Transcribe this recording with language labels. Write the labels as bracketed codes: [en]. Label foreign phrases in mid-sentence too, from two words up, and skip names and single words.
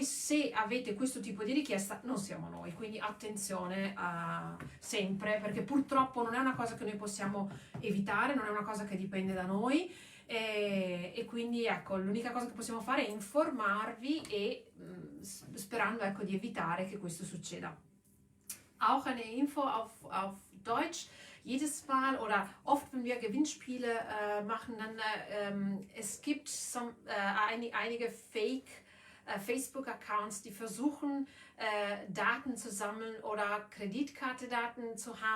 [it] Se avete questo tipo di richiesta non siamo noi, quindi attenzione sempre, perché purtroppo non è una cosa che noi possiamo evitare, non è una cosa che dipende da noi, e quindi ecco, l'unica cosa che possiamo fare è informarvi e sperando, ecco, di evitare che questo succeda. [de] Auch eine Info auf Deutsch. Jedes Mal oder oft, wenn wir Gewinnspiele machen, dann es gibt einige Fake Facebook-Accounts, die versuchen, Daten zu sammeln oder Kreditkartendaten zu haben.